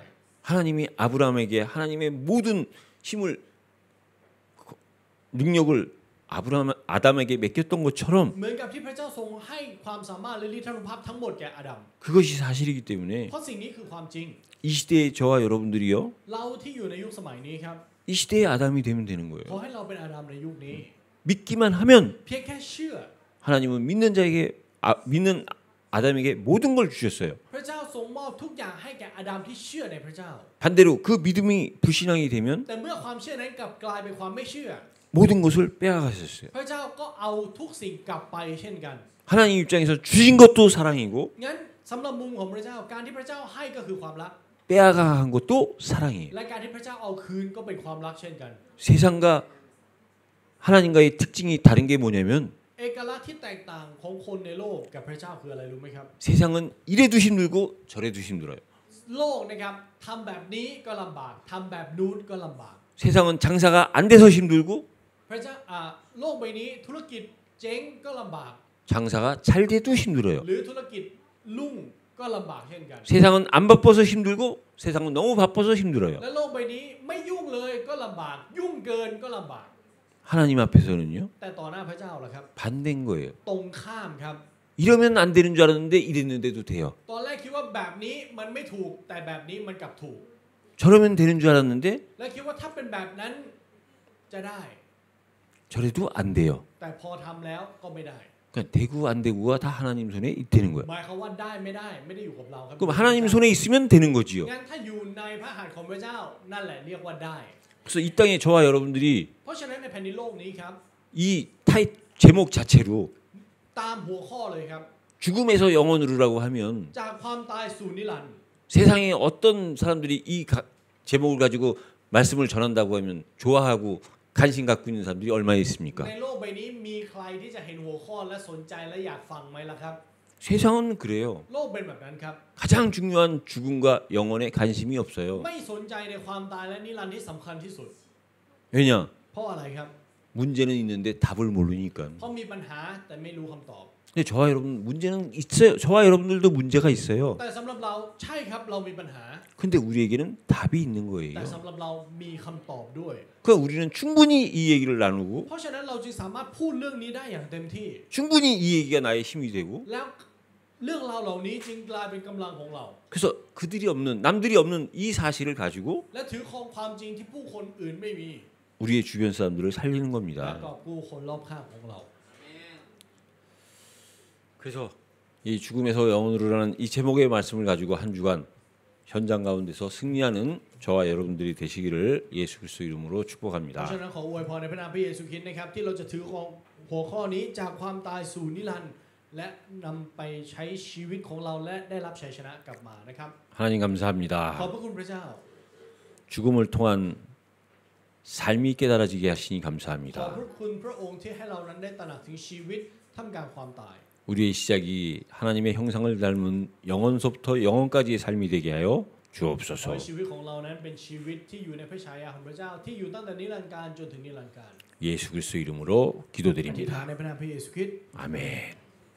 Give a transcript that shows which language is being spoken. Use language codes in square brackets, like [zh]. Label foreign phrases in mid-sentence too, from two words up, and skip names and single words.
[ko] 하나님이 아브라함에게 하나님의 모든 힘을 능력을 아담에게 맡겼던 것처럼 [th] เหมือนกับที่พระเจ้าทรงให้ความสามารถและฤทธานุภาพทั้งหมดแก่อาดัม [ko] 그것이 사실이기 때문에 [th] เพราะสิ่งนี้คือความจริง [ko] 이 시대의 저와 여러분들이요 [th] เราที่อยู่ในยุคสมัยนี้ครับ [ko] 이 시대의 아담이 되면 되는 [th] ขอ [ko] 거예요. [th] ให้เราเป็นอาดัมในยุคนี้ [ko] 믿기만 하면 [th] เพียงแค่เชื่อ [ko] 하나님은 믿는 자에게 믿는 아담에게 모든 걸 주셨어요. [th] พระเจ้าทรงมอบทุกอย่างให้แก่อาดัมที่เชื่อในพระเจ้า [ko] 반대로 그 믿음이 불신앙이 되면 [th] แต่เมื่อความเชื่อนั้นกลับกลายเป็นความไม่เชื่อ [ko] 모든 것을 빼앗았어요. [th] พระเจ้าก็เอาทุกสิ่งกลับไปเช่นกัน [ko] 하나님 입장에서 주신 것도 사랑이고 [th] งั้นสำหรับมุมของพระเจ้าการที่พระเจ้าให้ก็คือความรัก [ko] 빼앗아간 것도 사랑이에요. [th] และการที่พระเจ้าเอาคืนก็เป็นความรักเช่นกัน [ko] 세상과 하나님과의 특징이 다른 게 뭐냐면 [th] เอกลักษณ์ที่แตกต่างของคนในโลกกับพระเจ้าคืออะไรรู้ไหมครับ [ko] 세상은 이래도 힘들고 저래도 힘들어요. [th] โลกนะครับทำแบบนี้ก็ลำบากทำแบบนู้นก็ลำบาก [ko] 세상은 장사가 안 돼서 힘들고 [th] พระเจ้าโลกใบนี้ธุรกิจเจ๊งก็ลำบาก [ko] 장사가 잘 돼도 힘들어요. [th] หรือธุรกิจรุ่งก็ลำบากเช่นกัน [ko] 세상은 안 바빠서 힘들고 세상은 너무 바빠서 힘들어요. [th] และโลกใบนี้ไม่ยุ่งเลยก็ลำบากยุ่งเกินก็ลำบาก [ko] 하나님 앞에서는요 [th] แต่ต่อหน้าพระเจ้าล่ะครับ [ko] 반대인 거예요. [th] ตรงข้ามครับ [ko] 이러면 안 되는 줄 알았는데 이랬는데도 돼요. [th] ตอนแรกคิดว่าแบบนี้มันไม่ถูกแต่แบบนี้มันกลับถูก [ko] 저러면 되는 줄 알았는데 [th] และคิดว่าถ้าเป็นแบบนั้นจะได้ [ko] 저래도 안 돼요. [th] แต่พอทำแล้วก็ไม่ได้ [ko] 그러니까 되고 안 되고가 다 하나님 손에 되는 거예요. [th] หมายความว่าได้ไม่ได้ไม่ได้อยู่กับเราครับ [ko] 그럼 하나님 손에 있으면 되는 거지요. [th] งั้นถ้าอยู่ในพระหัตถ์ของพระเจ้านั่นแหละเรียกว่าได้ [ko] 그래서 이 땅에 저와 여러분들이 [th] เพราะฉะนั้นในแผ่นดินโลกนี้ครับ [ko] 이 타입 제목 자체로 [th] ตามหัวข้อเลยครับ [ko] 죽음에서 영원으로라고 하면 [th] จากความตายสู่นิรันดร์ [ko] 세상에 어떤 사람들이 이 제목을 가지고 말씀을 전한다고 하면 좋아하고 관심 갖고 있는 사람들이 얼마나 있습니까? [th] ในโลกใบนี้มีใครที่จะเห็นหัวข้อและสนใจและอยากฟังไหมล่ะครับ [ko] 세상은 그래요. [th] โลกเป็นแบบนั้นครับ [ko] 가장 중요한 죽음과 영원에 관심이 없어요. [th] ไม่สนใจในความตายและนิรันดร์ที่สำคัญที่สุด [ko] 왜냐? [th] เพราะอะไรครับ [ko] 문제는 있는데 답을 모르니까. [th] เพราะมีปัญหาแต่ไม่รู้คำตอบ [ko] 근데 저와 여러분 문제는 있어요. 저와 여러분들도 문제가 있어요. [th] แต่สำหรับเราใช่ครับเรามีปัญหา [ko] 근데 우리에게는 답이 있는 [th] แต่ [ko] 거예요. [th] สำหรับเรามีคำตอบด้วย [ko] 그러니까 우리는 충분히 이 얘기를 나누고 [th] เพราะฉะนั้นเราจึงสามารถพูดเรื่องนี้ได้อย่างเต็มที่ [ko] 충분히 이 얘기가 나의 힘이 되고 [th] แล้วเรื่องราวเหล่านี้จึงกลายเป็นกำลังของเรา [ko] 그래서 그들이 없는 남들이 없는 이 사실을 가지고 [th] และถือครองความจริงที่ผู้คนอื่นไม่มี [ko] 우리의 주변 사람들을 살리는 [th] และ [ko] 겁니다. [th] ก็ผู้คนรอบข้างของเรา [ko] 그래서 이 죽음에서 영원으로라는 이 제목의 말씀을 가지고 한 주간 현장 가운데서 승리하는 저와 여러분들이 되시기를 예수 그리스도 이름으로 [th] เพราะ [ko] 축복합니다. [th] ฉะนั้นขออวยพรในพระนามพระเยซูคริสต์นะครับที่เราจะถือของหัวข้อนี้จากความตายสู่นิรันดร์และนำไปใช้ชีวิตของเราและได้รับชัยชนะกลับมานะครับ [ko] 하나님 [th] ขอบ [ko] 감사합니다. [th] พระคุณพระเจ้า [ko] 죽음을 통한 삶이 깨달아지게 하시니 [th] ขอบ [ko] 감사합니다. [th] พระคุณพระองค์ที่ให้เรานั้นได้ตระหนักถึงชีวิตท่ามกลางความตาย [ko] 우리의 시작이 하나님의 형상을 닮은 영원서부터 영원까지의 삶이 되게 하여 [th] ขอ [ko] 주옵소서. [th] ให้ชีวิตของเรานั้นเป็นชีวิตที่อยู่ในพระฉายาของพระเจ้าที่อยู่ตั้งแต่นิรันดร์กาลจนถึงนิรันดร์กาล [ko] 예수 그리스도 이름으로 [th] อธิษฐาน [ko] 기도드립니다. [th] ในพระนามพระเยซูคริสต์ [ko] 아멘.